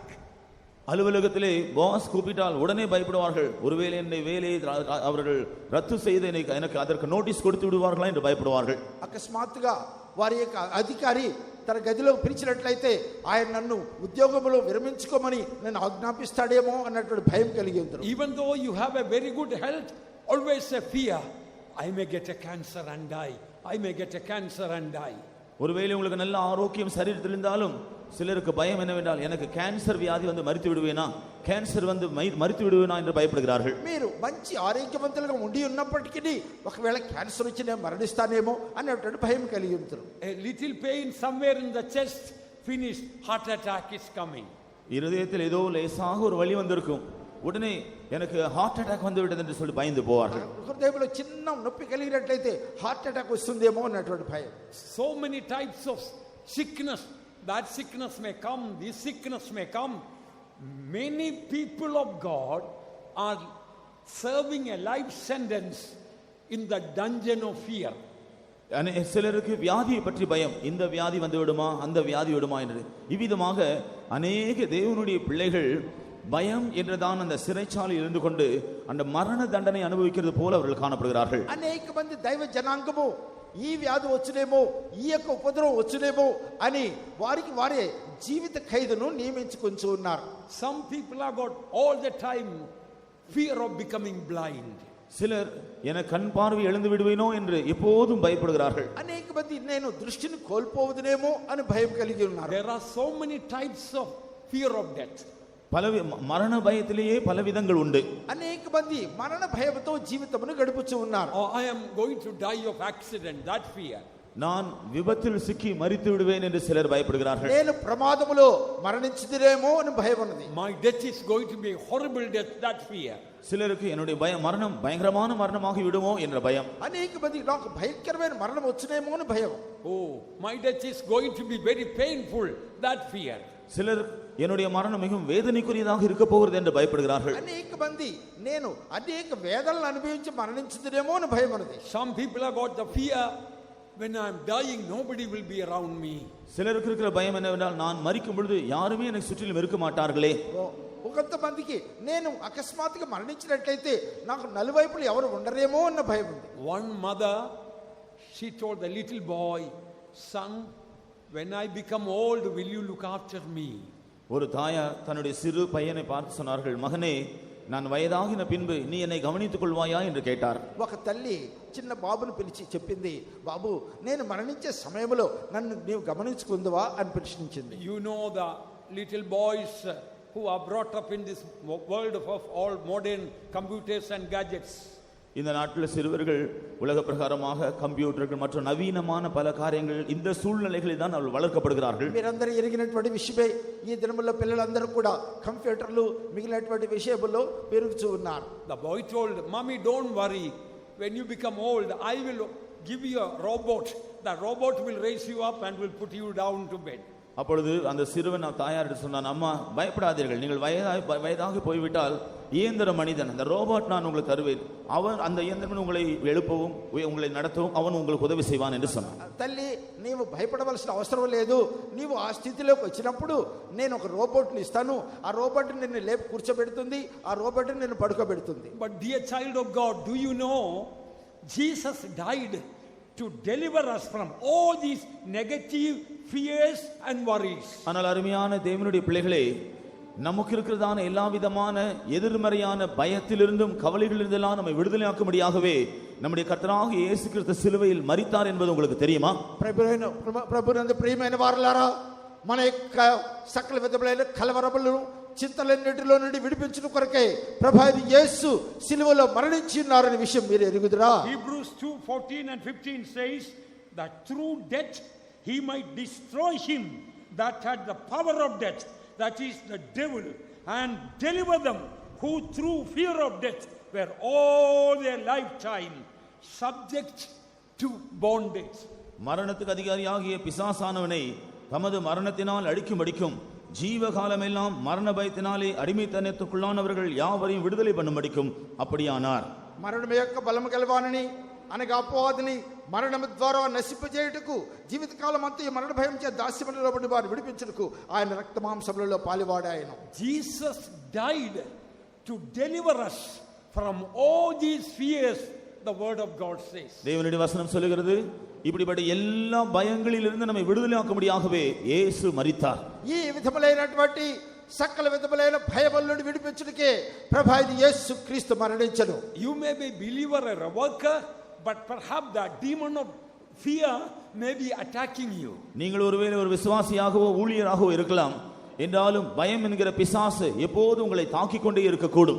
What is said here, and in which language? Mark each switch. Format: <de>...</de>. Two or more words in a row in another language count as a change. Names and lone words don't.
<ta>அலுவலகத்திலே பாஸ் கூப்பிட்டால் உடனே பயப்படுவார்கள். ஒருவேளை என்னுடைய வேலையை அவர்கள் ரத்து செய்து எனக்கு அதற்கு நோட்டீஸ் கொடுத்து விடுவார்களா என்று பயப்படுவார்கள்.</ta> <te>అకస్మాత్తుగా వారి యొక్క అధికారి తన గదిలో పిలిచినట్లయితే ఆయన నన్ను ఉద్యోగంలో విరమించుకోమని నేను ఆజ్ఞాపిస్తాడేమో అన్నటువంటి భయం కలిగి ఉంటారు.</te> <en>Even though you have a very good health, always a fear, I may get a cancer and die. I may get a cancer and die.</en> <ta>ஒருவேளை உங்களுக்கு நல்ல ஆரோக்கியம் சரீரத்தில் இருந்தாலும் சிலருக்கு பயம் என்னவென்றால் எனக்கு கேன்சர் வியாதி வந்து மரித்து விடுவேனா, கேன்சர் வந்து மரித்து விடுவேனா என்று பயப்படுகிறார்கள்.</ta> <te>మీరు మంచి ఆరోగ్యవంతులుగా ఉండి ఉన్నప్పటికీ ఒకవేళ క్యాన్సర్ వచ్చి నేను మరణిస్తానేమో అన్నటువంటి భయం కలిగి ఉంటారు.</te> <en>A little pain somewhere in the chest, finished, heart attack is coming.</en> <ta>இருதயத்தில் ஏதோ லேசாக ஒரு வலி வந்திருக்கும், உடனே எனக்கு</ta> <en>heart attack</en> <ta>வந்து விட்டது என்று சொல்லி பயந்து போவார்கள்.</ta> <te>హృదయంలో చిన్న నొప్పి కలిగినట్లయితే</te> <en>heart attack</en> <te>వస్తుందేమో అన్నటువంటి భయం.</te> <en>So many types of sickness, that sickness may come, this sickness may come. Many people of God are serving a life sentence in the dungeon of fear.</en> <ta>சிலருக்கு வியாதியை பற்றி பயம், இந்த வியாதி வந்து விடுமா, அந்த வியாதி விடுமா என்று. இவ்விதமாக அநேக தேவனுடைய பிள்ளைகள் பயம் என்றுதான் அந்த சிறைச்சாலையில் இருந்து கொண்டு அந்த மரண தண்டனை அனுபவிக்கிறது போல அவர்கள் காணப்படுகிறார்கள்.</ta> <te>అనేక మంది దైవ జనాంగము ఈ వ్యాధి వచ్చునేమో, ఈ యొక్క ఉపద్రవం వచ్చునేమో అని వారికి వారే జీవిత ఖైదును నియమించుకొని ఉన్నారు.</te> <en>Some people have got all the time fear of becoming blind.</en> <ta>சிலர் என கண் பார்வை எழுந்து விடுவேனோ என்று எப்போதும் பயப்படுகிறார்கள்.</ta> <te>అనేక మంది నేను దృష్టిని కోల్పోవదునేమో అని భయం కలిగి ఉన్నారు.</te> <en>There are so many types of fear of death.</en> <ta>பல மரண பயத்திலேயே பல விதங்கள் உண்டு.</ta> <te>అనేక మంది మరణ భయంతో జీవితమును గడుపుచూ ఉన్నారు.</te> <en>I am going to die of accident, that fear.</en> <ta>நான் விபத்தில் சிக்கி மரித்து விடுவேன் என்று சிலர் பயப்படுகிறார்கள்.</ta> <te>నేను ప్రమాదములో మరణించుదిరేమో అని భయం ఉన్నది.</te> <en>My death is going to be a horrible death, that fear.</en> <ta>சிலருக்கு என்னுடைய மரணம் பயங்கரமான மரணமாகி விடுமோ என்ற பயம்.</ta> <te>అనేక మంది నాకు భయంకరమైన మరణం వచ్చునేమో అని భయం.</te> <en>Oh, my death is going to be very painful, that fear.</en> <ta>சிலர் என்னுடைய மரணம் மிகவும் வேதனைக்குரியதாக இருக்க போகிறது என்று பயப்படுகிறார்கள்.</ta> <te>అనేక మంది నేను అనేక వేదనలు అనుభవించి మరణించుదిరేమో అని భయం ఉన్నది.</te> <en>Some people have got the fear, when I am dying nobody will be around me.</en> <ta>சிலருக்கு இருக்கிற பயம் என்னவென்றால் நான் மரிக்கும் பொழுது யாருமே எனக்கு சுற்றிலும் இருக்க மாட்டார்களே.</ta> <te>కొంతమందికి నేను అకస్మాత్తుగా మరణించినట్లయితే నాకు నలువైపులు ఎవరు ఉండరేమో అన్న భయం ఉంది.</te> <en>One mother, she told the little boy, son, when I become old will you look after me?</en> <ta>ஒரு தாயார் தன்னுடைய சிறு பையனை பார்த்து சொன்னார்கள், மகனே நான் வயதாகின பின்பு நீ என்னை கவனித்துக் கொள்வாயா என்று கேட்டார்.</ta> <te>ఒక తల్లి చిన్న బాబును పిలిచి చెప్పింది, బాబు నేను మరణించే సమయంలో నన్ను నీవు గమనించుకుందువా అని ప్రశ్నించింది.</te> <en>You know the little boys who are brought up in this world of all modern computers and gadgets.</en> <ta>இந்த நாட்டில் சிறுவர்கள் உலக பிரகாரமாக கம்ப்யூட்டர்கள் மற்றும் நவீனமான பல காரியங்கள் இந்த சூழ்நிலைகளில் தான் அவர்கள் வளர்க்கப்படுகிறார்கள்.</ta> <te>మీరందరూ ఎరిగినటువంటి విషయమే ఈ దినముల్లో పిల్లలందరూ కూడా కంప్యూటర్లు మిగిలినటువంటి విషయాల్లో పెరుగుతూ ఉన్నారు.</te> <en>The boy told, mommy, don't worry, when you become old I will give you a robot. The robot will raise you up and will put you down to bed.</en> <ta>அப்பொழுது அந்த சிறுவன் தாயாரிடம் சொன்னான், அம்மா பயப்படாதீர்கள், நீங்கள் வயதாக போய்விட்டால் இயந்திர மனிதன் அந்த ரோபோட் நான் உங்களுக்கு தருவேன், அவன் அந்த இயந்திரன் உங்களை எழுப்பவும் உங்களை நடத்தவும் அவன் உங்களுக்கு உதவி செய்வான் என்று சொன்னான்.</ta> <te>తల్లి నీవు భయపడవలసిన అవసరం లేదు, నీవు ఆ స్థితిలోకి వచ్చినప్పుడు నేను ఒక రోబోట్ని ఇస్తాను, ఆ రోబోట్ నిన్ను లేపి కూర్చోబెడుతుంది, ఆ రోబోట్ నిన్ను పడుకోబెడుతుంది.</te> <en>But dear child of God, do you know Jesus died to deliver us from all these negative fears and worries.</en> <ta>ஆனால் அருமையான தேவனுடைய பிள்ளைகளே, நமக்கு இருக்கிறதான எல்லா விதமான எதிர்மறையான பயத்திலிருந்தும் கவலைகளிலிருந்தெல்லாம் நம்மை விடுதலையாக்கும்படியாகவே நம்முடைய கர்த்தராகிய இயேசு கிறிஸ்து சிலுவையில் மரித்தார் என்பது உங்களுக்கு தெரியுமா?</ta> <te>ప్రభునందు ప్రియమైన వారలారా, మన యొక్క సకల విధములైన కలవరములను చింతలన్నిటిలో నుండి విడిపించుట కొరకై ప్రభువైన యేసు సిలువలో మరణించి ఉన్నారనే విషయం మీరు ఎరుగుదురా?</te> <en>Hebrews 2:14 and 15 says that through death he might destroy him that had the power of death, that is the devil, and deliver them who through fear of death were all their lifetime subject to bondage.</en> <ta>மரணத்துக்கு அதிகாரியாகிய பிசாசானவனை தமது மரணத்தினால் அடிக்கும்படிக்கும் ஜீவகாலமெல்லாம் மரண பயத்தினாலே அடிமைத்தனத்துக்குள்ளானவர்கள் யாவரையும் விடுதலை பண்ணும்படிக்கும் அப்படியானார்.</ta> <te>మరణం యొక్క బలము గలవానని అనగా అపవాదిని మరణం ద్వారా నశింపజేయుటకు జీవితకాలం అంతా మరణ భయం చే దాస్యములో పడి వారు విడిపించుటకు ఆయన రక్తమాంసములలో పాలివాడాయను.</te> <en>Jesus died to deliver us from all these fears, the word of God says.</en> <ta>தேவனுடைய வசனம் சொல்லுகிறது, இப்படிப்பட்ட எல்லா பயங்களிலிருந்து நம்மை விடுதலையாக்கும்படியாகவே இயேசு மரித்தார்.</ta> <te>ఈ విధములైనటువంటి సకల విధములైన భయముల నుండి విడిపించుటకే ప్రభువైన యేసు క్రీస్తు మరణించెను.</te> <en>You may be believer or a worker, but perhaps the demon of fear may be attacking you.</en> <ta>நீங்கள் ஒருவேளை ஒரு விசுவாசியாகவோ ஊழியராகவோ இருக்கலாம், என்றாலும் பயம் என்கிற பிசாசு எப்போதும் உங்களை தாக்கிக் கொண்டே இருக்கக்கூடும்.</ta>